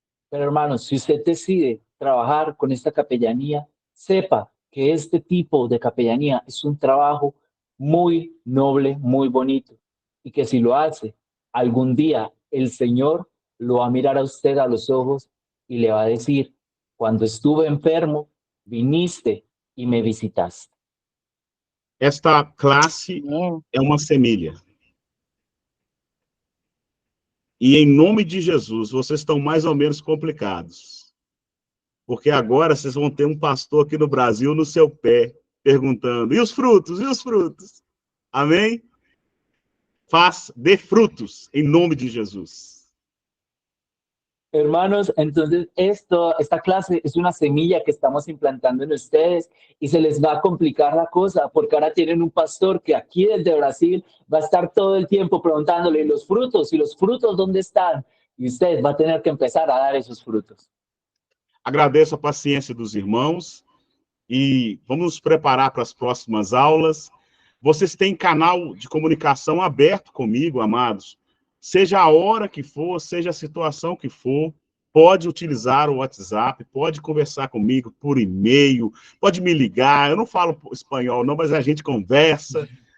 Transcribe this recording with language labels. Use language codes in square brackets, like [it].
[es] Pero hermanos, si usted decide trabajar con esta capellanía, sepa que este tipo de capellanía es un trabajo muy noble, muy bonito, y que si lo hace, algún día el Señor lo va a mirar a usted a los ojos y le va a decir, cuando estuve enfermo, viniste y me visitaste. [pt] Esta classe é uma semilha. E em nome de Jesus, vocês estão mais ou menos complicados. Porque agora vocês vão ter um pastor aqui no Brasil no seu pé, perguntando, e os frutos? E os frutos? Amém? Dê frutos em nome de Jesus. [es] Hermanos, entonces esta clase es una semilla que estamos implantando en ustedes y se les va a complicar la cosa porque ahora tienen un pastor que aquí desde Brasil va a estar todo el tiempo preguntándole ¿y los frutos dónde están? Y usted va a tener que empezar a dar esos frutos. [pt] Agradeço a paciência dos irmãos e vamos nos preparar para as próximas aulas. Vocês têm canal de comunicação aberto comigo, amados. Seja a hora que for, seja a situação que for, pode utilizar o WhatsApp, pode conversar comigo por e-mail, pode me ligar. Eu não falo espanhol não, mas a gente conversa.